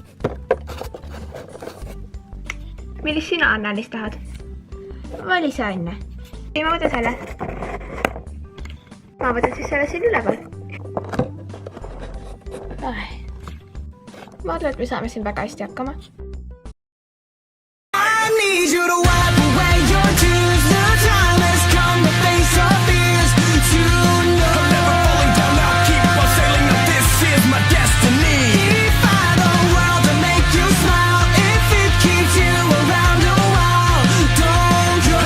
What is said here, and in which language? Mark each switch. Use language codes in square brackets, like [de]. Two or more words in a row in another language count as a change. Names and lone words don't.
[et] Millist sina, Anna-Liis, tahad? Vali sa enne. Ei, ma võtan selle. Ma võtan siis selle siin üleval. Ma arvan, et me saame siin väga hästi hakkama. [en] Need you to wipe away your tears. The time has come to face your fears. To know I'm never falling down. I'll keep on sailing. Now this is my destiny. Defy the world to make you smile. If it keeps you around a while, don't you?